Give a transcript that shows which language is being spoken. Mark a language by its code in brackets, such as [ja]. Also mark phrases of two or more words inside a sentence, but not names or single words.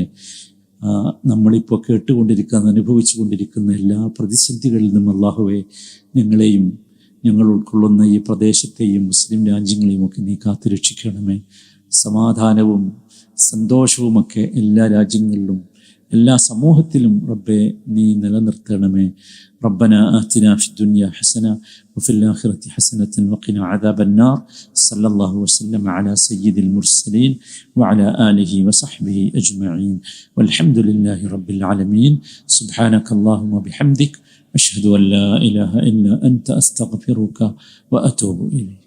[ml] നമ്മളിപ്പോൾ കേട്ടുകൊണ്ടിരിക്കുന്ന അനുഭവിച്ചു കൊണ്ടിരിക്കുന്ന എല്ലാ പ്രതിസന്ധികളിൽ നിന്നും അള്ളാഹുവെ ഞങ്ങളെയും ഞങ്ങൾ ഉൾക്കൊള്ളുന്ന ഈ പ്രദേശത്തെയും മുസ്ലിം രാജ്യങ്ങളെയും ഒക്കെ നീ കാത്തുരക്ഷിക്കണമേ. സമാധാനവും സന്തോഷവുമൊക്കെ എല്ലാ രാജ്യങ്ങളിലും എല്ലാ സമൂഹത്തിലും റബ്ബെ നീ നിലനിർത്തണമേ. [ar] ربنا آتنا في الدنيا حسنة وفي الآخرة حسنة وقنا عذاب النار. صلى الله وسلم على سيد المرسلين وعلى آله وصحبه أجمعين والحمد لله رب العالمين. سبحانك اللهم وبحمدك أشهد أن لا إله إلا أنت أستغفرك وأتوب إليك.